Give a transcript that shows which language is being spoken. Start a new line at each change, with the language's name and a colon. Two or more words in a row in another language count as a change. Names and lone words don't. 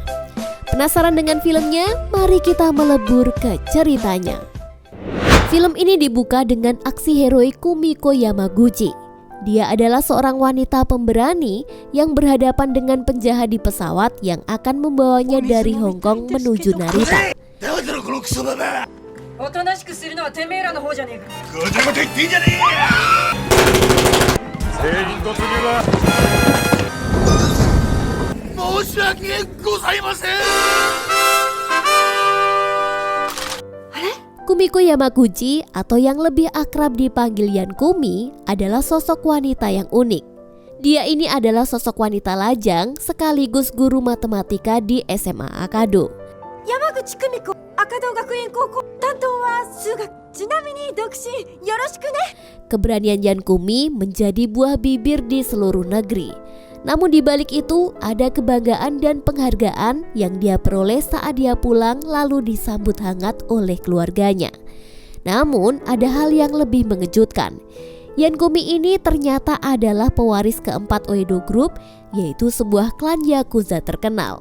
Indonesian: Penasaran dengan filmnya? Mari kita melebur ke ceritanya. Film ini dibuka dengan aksi heroik Kumiko Yamaguchi. Dia adalah seorang wanita pemberani yang berhadapan dengan penjahat di pesawat yang akan membawanya dari Hong Kong menuju Narita.
Japanese: だからこのクソだな。おとなしくするのはてめえらの方じゃねえか。ごちゃごちゃ言ってんじゃねえよ。全員突入は申し訳ございません。
Indonesian: Kumiko Yamaguchi atau yang lebih akrab dipanggil Yan Kumi adalah sosok wanita yang unik. Dia ini adalah sosok wanita lajang sekaligus guru matematika di SMA Akado.
Japanese: 山口久美子、赤銅学園高校、担当は数学. ちなみに独身、よろしくね.
Indonesian: Keberanian Yan Kumi menjadi buah bibir di seluruh negeri. Namun di balik itu ada kebanggaan dan penghargaan yang dia peroleh saat dia pulang lalu disambut hangat oleh keluarganya. Namun ada hal yang lebih mengejutkan. Yan Kumi ini ternyata adalah pewaris keempat Oedo Group, yaitu sebuah klan Yakuza terkenal.